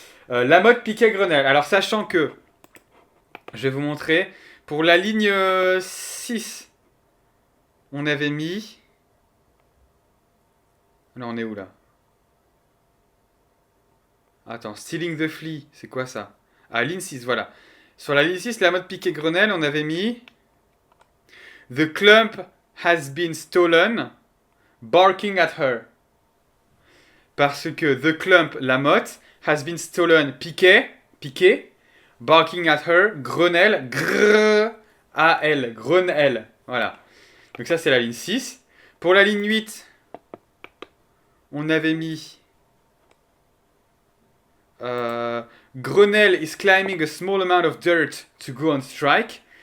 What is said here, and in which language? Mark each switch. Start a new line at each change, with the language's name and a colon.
French: La mode Piquet-Grenelle. Alors, sachant que, je vais vous montrer, pour la ligne 6, on avait mis... Là, on est où, là? Attends, Stealing the Flea, c'est quoi ça? Ah, ligne 6, voilà. Sur la ligne 6, la mode Piquet-Grenelle, on avait mis...
English: The clump has been stolen, barking at her.
French: Parce que
English: The Clump,
French: la motte,
English: has been stolen,
French: piqué,
English: barking at her,
French: Grenelle, Grenelle, Grenelle. Voilà. Donc ça, c'est la ligne 6. Pour la ligne 8, on avait mis...
English: Grenelle is climbing a small amount of dirt to go on strike.